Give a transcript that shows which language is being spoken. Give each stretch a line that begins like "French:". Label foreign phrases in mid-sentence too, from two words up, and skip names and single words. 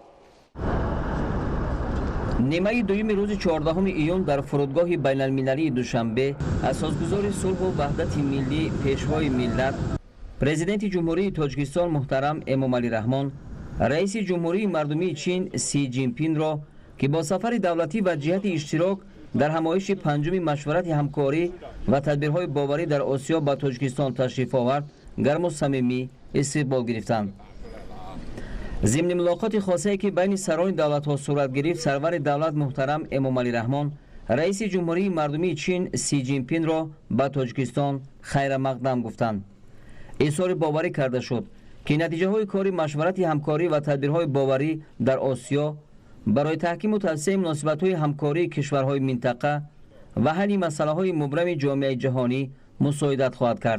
Tajik: нимаи дуюми рӯзи 14 июн дар фурудгоҳи байналмилалии Душанбе асосгузори сулҳу ваҳдати миллӣ пешвои миллат президенти ҷумҳурии Тоҷикистон муҳтарам Эмомалӣ Раҳмон раиси ҷумҳурии мардумии Чин Си Ҷинпинро ки бо сафари давлатӣ ва ҷиҳати иштирок дар ҳамоиши панҷуми машварати ҳамкорӣ ва тадбирҳои боварӣ дар Осиё ба Тоҷикистон ташриф овард гарму самимӣ истиқбол гирифтанд.
Persian: ضمن ملاقات خاصه که بین سران دولت ها صورت گرفت سرور دولت محترم امامعلی رحمان رئیس جمهوری مردمی چین سی جینپین را به تاجیکستان خیر مقدم گفتند. اظهار باوری کرده شد که نتیجه های کار مشورت همکاری و تدبیرهای باوری در آسیا برای تحکیم و توسعه مناسبت های همکاری کشورهای منطقه و حل مسئله های مبرم جامعه جهانی مساعدت خواهد کرد.